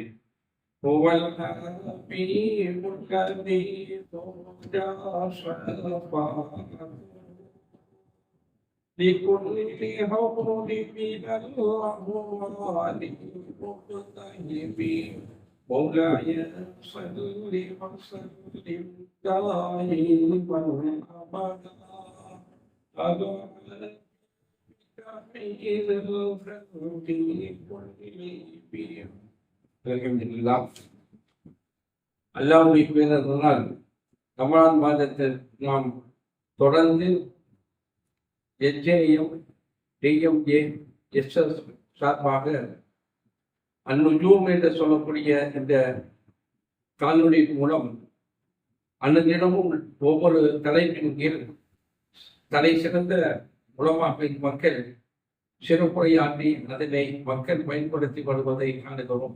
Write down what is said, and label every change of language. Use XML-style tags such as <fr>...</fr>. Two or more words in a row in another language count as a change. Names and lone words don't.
<ar>هو الحبيب الذي ترجى شفاعته لكل هول من الأهوال مقتهبين. مولاي صل وسلم دائما أبدا على خير الخلق كلهم.</ar> <ta>அல்ஹம்துலில்லாஹ். அல்லாஹ்வுடைய பேரருளால் ரமலான் மாதத்தில் நாம் தொடர்ந்து எஸ்ஜேஎம் டிஎம்ஏ எஸ்எஸ் சார்பாக அந்நுஜூம் என்று சொல்லக்கூடிய இந்த காணொளி மூலம் அன்னதினமும் ஒவ்வொரு தலைப்பின் கீழ் தலை சிறந்த உலமாக்களின் மக்கள் சிறப்புரையாற்றி அதனை மக்கள் பயன்படுத்தி வருவதை காணுகிறோம்.</ta>